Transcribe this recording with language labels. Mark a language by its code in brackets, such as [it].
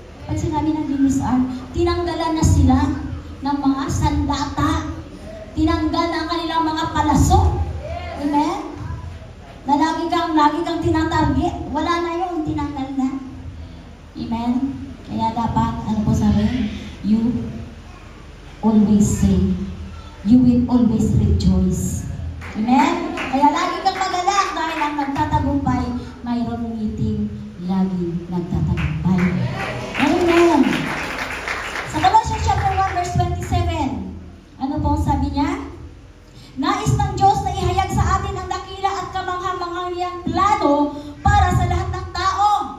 [tl] Pag sinabi ng dinisarm, tinanggalan na sila ng mga sandata. Tinanggal na ang kanilang mga palaso. Amen? Na lagi kang tinatarget. Wala na yun, tinanggal na. Amen? Kaya dapat, ano po sabi? [en] You always say, you will always rejoice. Amen? [tl] Kaya lagi kang magalak dahil ang nagtatagumpay, mayroong ngiting lagi nagtatagumpay. Amen. Sa Colossians chapter 1 verse 27, ano po sabi niya? Nais ng Diyos na ihayag sa atin ang dakila at kamangha-manghang plano para sa lahat ng tao.